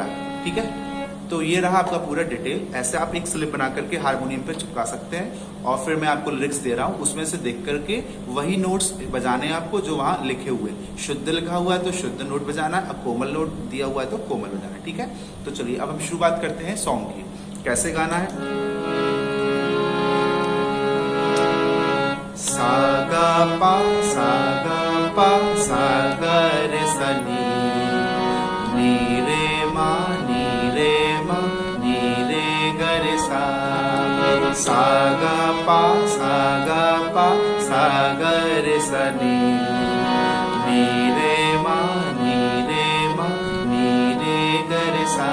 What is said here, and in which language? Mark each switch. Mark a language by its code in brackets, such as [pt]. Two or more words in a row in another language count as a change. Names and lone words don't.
[hi] ठीक है, तो ये रहा आपका पूरा डिटेल। ऐसे आप एक स्लिप बना करके हारमोनियम पे चिपका सकते हैं, और फिर मैं आपको लिरिक्स दे रहा हूँ, उसमें से देख करके वही नोट्स बजाने हैं आपको जो वहां लिखे हुए। शुद्ध लिखा हुआ है तो शुद्ध नोट बजाना है, अब कोमल नोट दिया हुआ है तो कोमल बजाना है। ठीक है, तो चलिए अब हम शुरुआत करते हैं सॉन्ग की। कैसे गाना है? सा गा पा सा गा पा सा गा रे सा नी, नी रे मा नी रे मा नी रे ग रे सा। सा गा पा सा गा पा सा ग रे सा नी, नी रे मा नी रे मा नी रे ग रे सा।